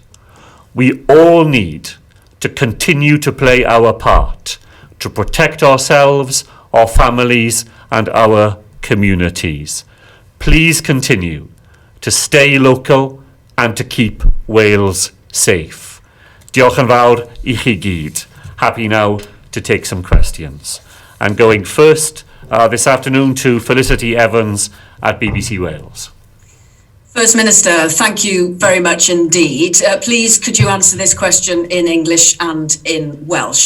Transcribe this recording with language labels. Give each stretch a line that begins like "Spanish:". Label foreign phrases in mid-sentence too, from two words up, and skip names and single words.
English: We all need to continue to play our part, to protect ourselves, our families, and our communities. Please continue to stay local and to keep Wales safe.
Welsh: Diolch yn fawr I chi gyd.
English: Happy now to take some questions. And going first this afternoon to Felicity Evans at BBC Wales. First Minister, thank you very much indeed. Please, could you answer this question in English and in Welsh?